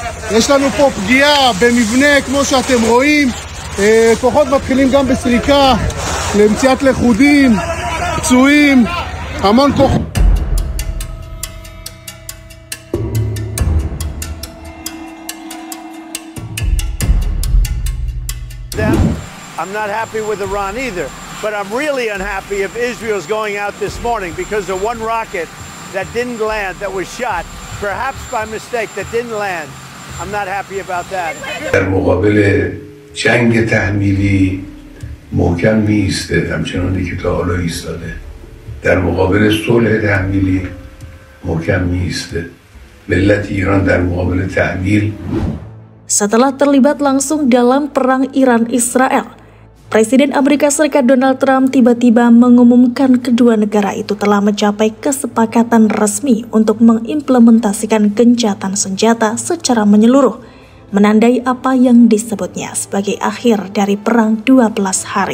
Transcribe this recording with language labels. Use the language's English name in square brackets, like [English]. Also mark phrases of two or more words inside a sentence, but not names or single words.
[Hebrew] יש לנו פה פגיעה במבנה, כמו שאתם רואים. כוחות מתחילים גם בסריקה למציאת לכודים, פצועים, המון כוחות. [English] I'm not happy with Iran either, but I'm really unhappy if Israel's going out this morning because of one rocket that didn't land, that was shot, perhaps by mistake, that didn't land. I'm not happy about that. [Persian] در مقابل جنگ تحمیلی محکم میسته، همچنانی که تا حالا ایستاده. در مقابل صلح تحمیلی محکم میسته. ملت ایران در مقابل تحمیل. [Indonesian] Setelah terlibat langsung dalam perang Iran-Israel, Presiden Amerika Serikat Donald Trump tiba-tiba mengumumkan kedua negara itu telah mencapai kesepakatan resmi untuk mengimplementasikan gencatan senjata secara menyeluruh, menandai apa yang disebutnya sebagai akhir dari perang 12 hari.